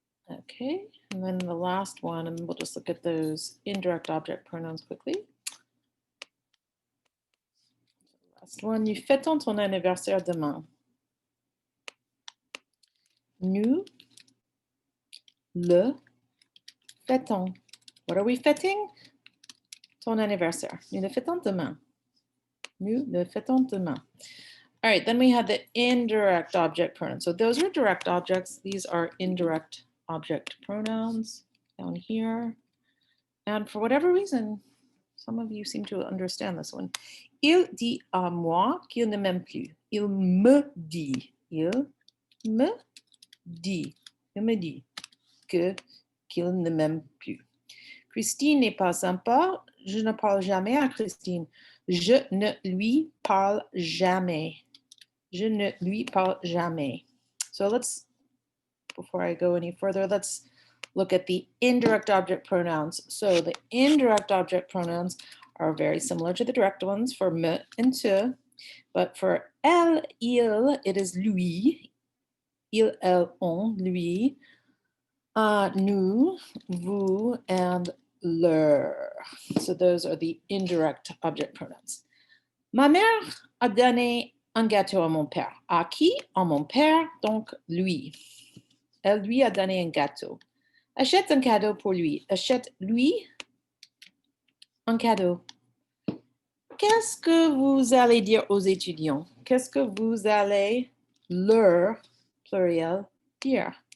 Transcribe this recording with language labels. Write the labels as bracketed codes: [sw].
[en] Okay, and then the last one, and we'll just look at those indirect object pronouns quickly. Last one, [fr] nous fêtons ton anniversaire demain. Nous le fêtons. [en] What are we fêting? [fr] Ton anniversaire. Nous le fêtons demain. Nous le fêtons demain. [en] All right, then we had the indirect object pronouns. So those are direct objects. These are indirect object pronouns down here. And for whatever reason, some of you seem to understand this one. [fr] Il dit à moi qu'il ne m'aime plus. Il me dit. Il me dit. Il me dit qu'il ne m'aime plus. Christine n'est pas sympa. Je ne parle jamais à Christine. Je ne lui parle jamais. Je ne lui parle jamais. [en] So before I go any further, let's look at the indirect object pronouns. So the indirect object pronouns are very similar to the direct ones for me and te, but for elle, il, it is lui. [fr] Il, elle, on, lui. Nous, vous, and leur. [en] So those are the indirect object pronouns. [fr] Ma mère a donné un gâteau à mon père. À qui? À mon père, donc lui. Elle lui a donné un gâteau. Achète un cadeau pour lui. Achète-lui un cadeau. Qu'est-ce que vous allez dire aux étudiants? Qu'est-ce que vous allez leur, pluriel, dire?